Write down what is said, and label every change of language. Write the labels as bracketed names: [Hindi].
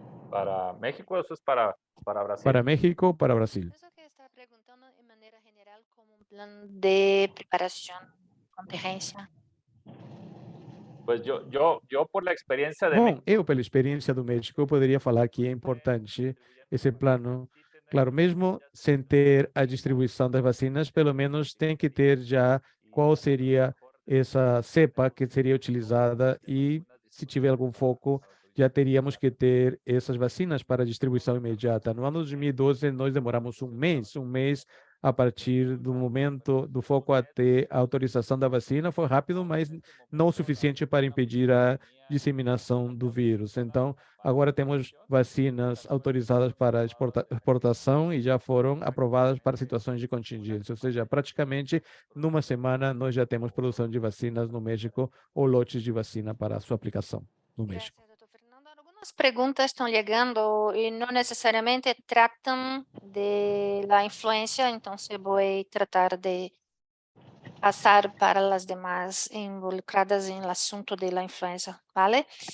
[Spanish] Para México, eso es para Brasil. Para México, para Brasil. Eso que está preguntando de manera general como un plan de preparación, contingencia. Pues yo por la experiencia de [Portuguese] Bom, eu, pela experiência do México, eu poderia falar que é importante esse plano. Claro, mesmo sem ter a distribuição das vacinas, pelo menos tem que ter já qual seria essa cepa que seria utilizada, e se tiver algum foco, já teríamos que ter essas vacinas para distribuição imediata. No ano de 2012, nós demoramos um mês a partir do momento do foco até a autorização da vacina. Foi rápido, mas não o suficiente para impedir a disseminação do vírus. Então, agora temos vacinas autorizadas para exportação e já foram aprovadas para situações de contingência. Ou seja, praticamente numa semana nós já temos produção de vacinas no México, ou lotes de vacina para a sua aplicação no México. [Spanish] Gracias, doctor Fernando. Algunas preguntas están llegando y no necesariamente tratan de la influencia, entonces voy a tratar de pasar para las demás involucradas en el asunto de la influenza, ¿vale?